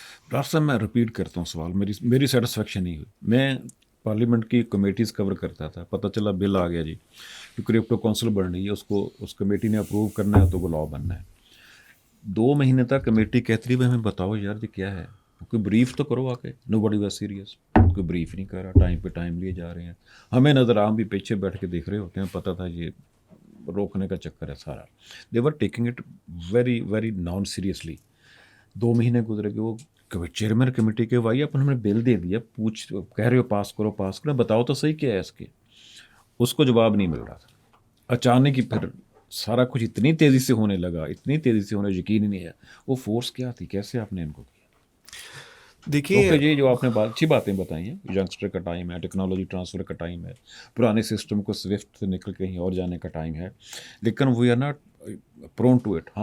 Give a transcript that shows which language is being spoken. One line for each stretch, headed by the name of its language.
Urdu: Doctor صاحب میں repeat کرتا ہوں سوال, میری سیٹسفیکشن نہیں ہوئی. میں پارلیمنٹ کی کمیٹیز کور کرتا تھا, پتہ چلا بل آ گیا جی کہ کرپٹو کونسل بن رہی ہے, اس کو اس کمیٹی نے اپروو کرنا ہے تو وہ لا بننا ہے. 2 مہینے تک کمیٹی کہتی رہی ہمیں بتاؤ یار یہ کیا ہے, کوئی بریف تو کرو آ کے.
English: nobody was serious,
Urdu: کوئی بریف نہیں کر رہا, ٹائم پہ ٹائم لیے جا رہے ہیں. ہمیں نظر ہم بھی پیچھے بیٹھ کے دیکھ رہے ہوتے ہیں, پتہ تھا یہ روکنے کا چکر ہے سارا.
English: They were taking it very very non seriously.
Urdu: 2 مہینے گزرے کہ وہ چیئرمین کمیٹی کے بھائی اپنے ہم نے بل دے دیا, کہہ رہے ہو پاس کرو, بتاؤ تو صحیح کیا ہے اس کے. اس کو جواب نہیں مل رہا تھا. اچانک ہی پھر سارا کچھ اتنی تیزی سے ہونے لگا, اتنی تیزی سے ہونے, یقین ہی نہیں ہے. وہ فورس کیا تھی, کیسے آپ نے ان کو کیا؟ دیکھیے جی جو آپ نے اچھی باتیں بتائی ہیں, ینگسٹر کا ٹائم ہے, ٹیکنالوجی ٹرانسفر کا ٹائم ہے, پرانے سسٹم کو سوفٹ سے نکل کہیں اور جانے کا ٹائم ہے, لیکن
English: We are not prone to it.